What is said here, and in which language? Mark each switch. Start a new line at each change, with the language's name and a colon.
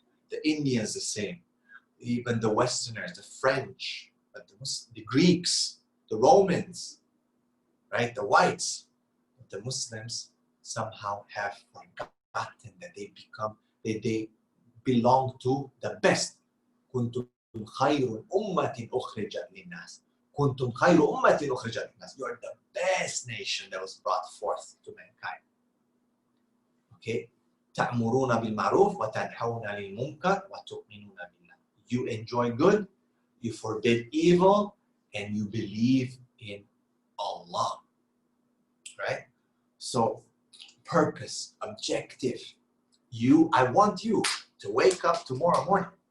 English: The Indians, the same. Even the Westerners, the French, the Greeks, the Romans, right? The whites. The Muslims somehow have forgotten that they belong to the best.
Arabic: كنتم خير أمة أخرجت للناس. كنتم خير أمة أخرجت للناس.
English: You are the best nation that was brought forth to mankind. Okay?
Arabic: تأمرون بالمعروف وتنهون عن المنكر وتؤمنون بالله.
English: You enjoy good, you forbid evil, and you believe in Allah. Right? So, purpose, objective. I want you to wake up tomorrow morning.